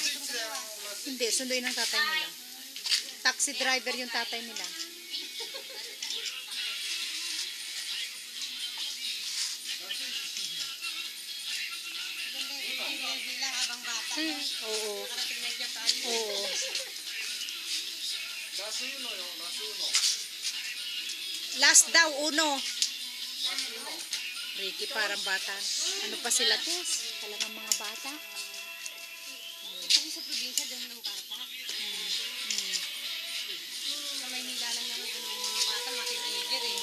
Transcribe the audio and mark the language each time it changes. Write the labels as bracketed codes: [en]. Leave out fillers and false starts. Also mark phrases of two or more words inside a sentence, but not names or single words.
[tl] Hindi, sunduin ng tatay nila. Taxi driver yung tatay nila. Maganda yung experience nila habang bata. Oo. Nakarating na Japan. Oo. [ja] ラスウノよ、ラスウノ。 [tl] Last daw, uno. Ricky, parang bata. Ano pa sila, Tess? Talagang mga bata. Kasi sa probinsya, doon ng bata. Sa Maynila lang naman mga bata, makin-ager eh.